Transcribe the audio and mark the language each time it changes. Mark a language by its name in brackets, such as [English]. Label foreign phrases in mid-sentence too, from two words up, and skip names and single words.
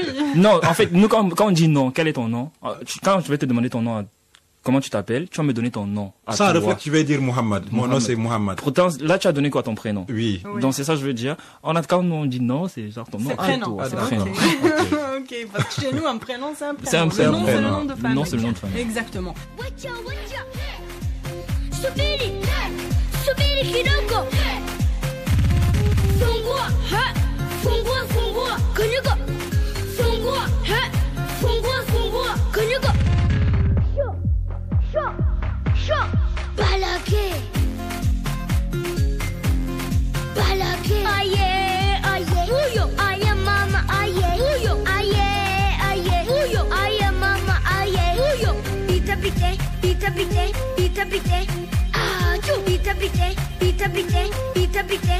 [French] Non, en fait, nous, quand on dit nom, quel est ton nom? Quand je vais te demander ton nom, comment tu t'appelles, tu vas me donner ton nom. Sans réfléchir, tu vas dire Mohammed. Mon nom, c'est Mohammed. Pourtant, là, tu as donné quoi, ton prénom? Oui. Donc, c'est ça que je veux dire. Quand on dit non, c'est genre ton nom à prénom. toi. C'est prénom. Ok, parce que chez nous, un prénom, c'est un prénom. C'est un prénom. Le nom, c'est le nom de famille. Non, c'est le nom de famille. Exactement. [Swahili] Subiri kidogo. Fungua, fungua, kanyuka. Fungua, fungua, kanyuka. Sho, balake. Aye. Uyo, aye mama, aye. Uyo, aye. Uyo, aye mama, aye. Uyo, pita pite. Achoo, pita pite.